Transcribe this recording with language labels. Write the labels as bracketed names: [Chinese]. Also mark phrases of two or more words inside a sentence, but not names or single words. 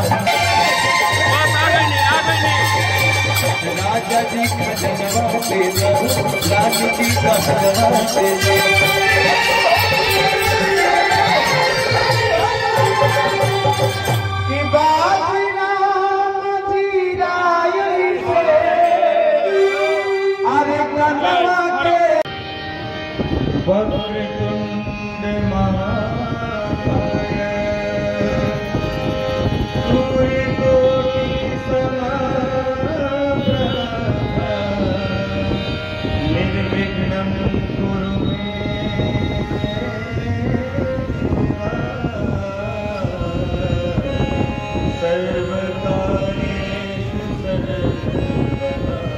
[Bhojpuri] राजा जी खजनवा दे दो रानी जी कहनवा दे दो कि बाजना [Sanskrit] वक्रतुंड महाकाय सूर्यकोटि समप्रभ निर्विघ्नं कुरु मे सर्वकार्येषु सर्वदा